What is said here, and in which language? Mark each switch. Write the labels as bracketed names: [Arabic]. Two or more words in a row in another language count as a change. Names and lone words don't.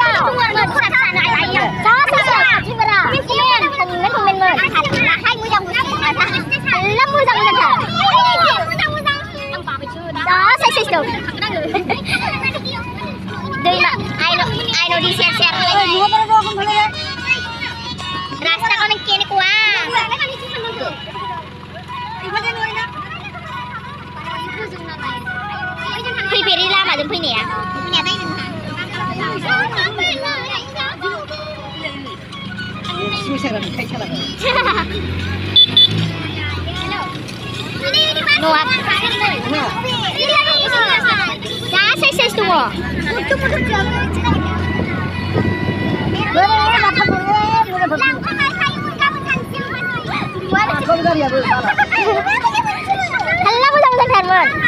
[English] I know [Malay] di share lagi. Rasa kau nak kene kuah. Ibu jangan [Bodo] जों फैनाया न'आ जा सेस दङ हाल्ला मोजांथारमोन